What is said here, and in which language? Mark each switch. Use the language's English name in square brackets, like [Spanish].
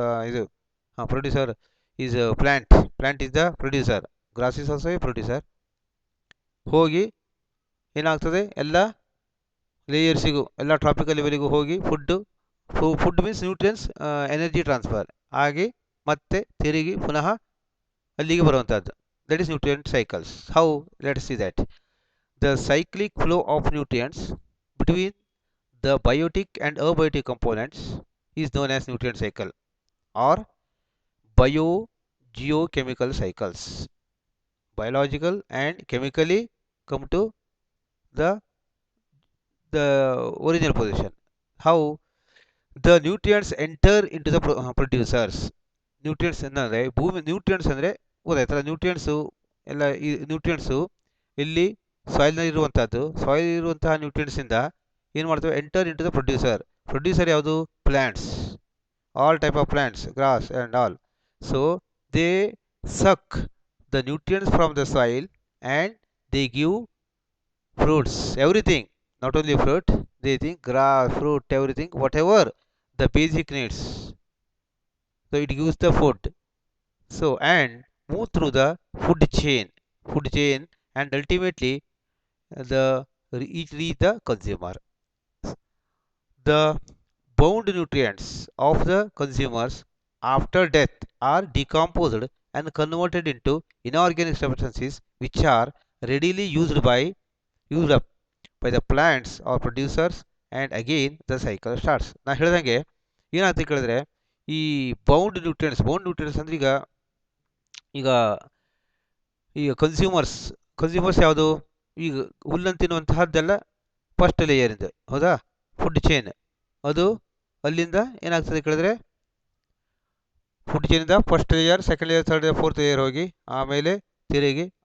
[English] ಇದು producer is plant is the producer, grass is also a producer. [Kannada] ಹೋಗಿ ಏನಾಗ್ತದೆ, ಎಲ್ಲ ಲೇಯರ್ಸಿಗೂ, ಎಲ್ಲ ಟ್ರಾಪಿಕಲ್ ಲೆವೆಲಿಗೂ ಹೋಗಿ food means nutrients, energy transfer ಆಗಿ ಮತ್ತೆ ತಿರುಗಿ ಪುನಃ ಅಲ್ಲಿಗೆ ಬರುವಂಥದ್ದು. [English] That is nutrient cycles. How? Let see that. The cyclic flow of nutrients between the biotic and abiotic components is known as nutrient cycle or biogeochemical cycles. Biological and chemically come to the original position. How? The nutrients enter into the producers. [Kannada] Nutrients ಅಂದರೆ ಭೂಮಿ, nutrients ಅಂದರೆ ಗೊತ್ತಾಯ್ತಲ್ಲ, nutrients ಎಲ್ಲ ಈ nutrients ಇಲ್ಲಿ ಸಾಯಿಲ್ನಲ್ಲಿ ಇರುವಂಥದ್ದು. Soil ಇರುವಂತಹ ನ್ಯೂಟ್ರಿಯೆಂಟ್ಸಿಂದ ಏನು ಮಾಡ್ತವೆ? [English] Enter into the producer. [Kannada] Producer ಯಾವುದು? [English] Plants, all type of plants, grass and all. So they suck the nutrients from the soil and they give fruits, everything, not only fruit, they think grass, fruit, everything, whatever the basic needs. So it gives the food. So and move through the food chain and ultimately reach the consumer. The bound nutrients of the consumers after death are decomposed and converted into inorganic substances which are readily used up by the plants or producers, and again the cycle starts. [Kannada] ನಾ ಹೇಳಿದಂಗೆ ಏನಾಗ್ತದೆ ಕೇಳಿದ್ರೆ, ಈ bound nutrients ಅಂದ್ರೆ ಈಗ consumers ಯಾವುದು? ಈಗ ಹುಲ್ಲನ್ನು ತಿನ್ನುವಂತಹದ್ದೆಲ್ಲ ಫಸ್ಟ್ ಲೇಯರಿಂದ, ಹೌದಾ? ಫುಡ್ ಚೈನ್ ಅದು ಅಲ್ಲಿಂದ ಏನಾಗ್ತದೆ ಕೇಳಿದ್ರೆ, food ಚೈನಿಂದ first layer, second layer, third layer, fourth layer ಹೋಗಿ ಆಮೇಲೆ ತಿರುಗಿ